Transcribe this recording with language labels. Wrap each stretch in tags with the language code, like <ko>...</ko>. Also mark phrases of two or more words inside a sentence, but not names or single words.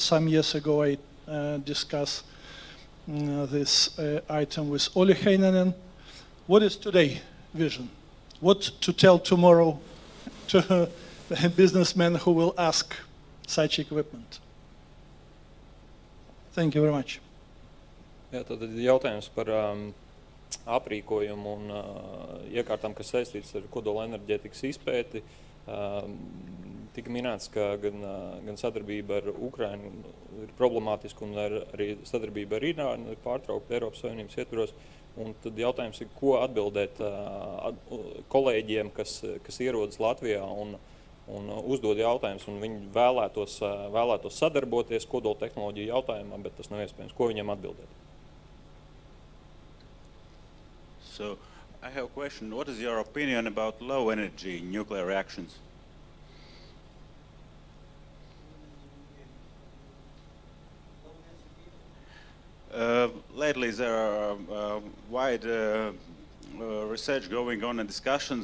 <en>Some years ago, I discussed this item with Olli Heinonen. What is today vision? What to tell tomorrow to the businessmen who will ask such equipment? Thank you very much.</en> <lv>Jā, tad jautājums par aprīkojumu un iekārtām, kas saistīts ar kodolenerģētikas izpēti. Tika minēts, ka gan sadarbība ar Ukrainu ir problemātiska un arī sadarbība ar Irānu ir pārtraukta Eiropas Savienības ietvaros. Un tad jautājums ir, ko atbildēt kolēģiem, kas ierodas Latvijā un uzdod jautājumus, un viņi vēlētos sadarboties kodoltehnoloģiju jautājumā, bet tas nav iespējams. Ko viņiem atbildēt?</lv> <en>So, I have a question. What is your opinion about low energy nuclear reactions? Lately there are wide research going on and discussions</en>